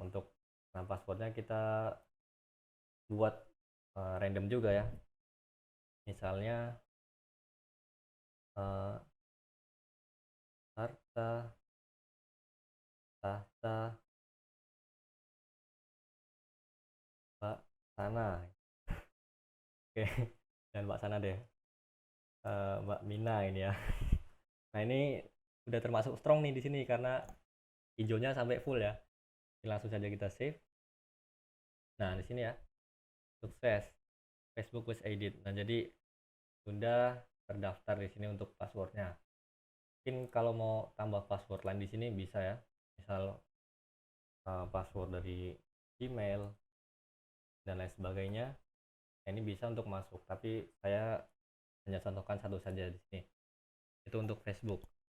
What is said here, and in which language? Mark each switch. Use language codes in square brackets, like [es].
[id] Untuk passwordnya kita buat random juga ya, misalnya harta tahta Mbak Sana. Oke, dan Mbak Sana deh, Mbak Mina ini ya. Nah, ini udah termasuk strong nih di sini karena hijaunya sampai full ya. Ini langsung saja kita save. Nah, di sini ya, sukses, [en] Facebook was added. [id] Nah, jadi sudah terdaftar di sini untuk passwordnya. Mungkin kalau mau tambah password lain di sini bisa ya, misal password dari Gmail dan lain sebagainya. Nah, ini bisa untuk masuk, tapi saya hanya contohkan satu saja di sini. Itu untuk Facebook.